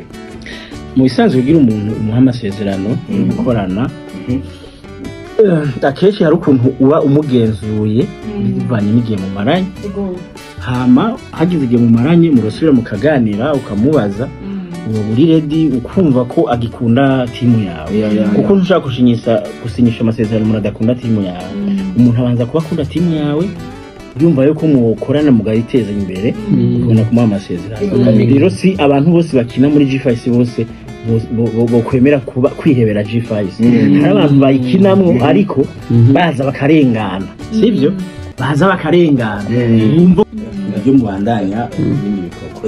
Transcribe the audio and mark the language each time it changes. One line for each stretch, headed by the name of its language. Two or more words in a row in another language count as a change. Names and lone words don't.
Rundi: mu isanzwe ugira umuntu umuha amasezerano gukorana akenshi hari ukuntu uba umugenzuye bivanye n'igihe mu maranye hama hagize igihe mu maranye murosubira mukaganira ukamubaza uba uri ready ukumva ko agikunda timu yawe kuko ntushaka gusinyisha amasezerano umuntu adakunda timu yawe umuntu abanza kuba akunda timu yawe yumva yuko mukorana mugayiteza imbere ubona kumuha amasezerano rero si abantu bose bakina muri G5 bose bo kwemera kuba kwihebera G5 hari abantu bayikinamwo ariko baza bakarengana sivyo baza bakarengana nimbo byo mubandanya ibindi bikorwa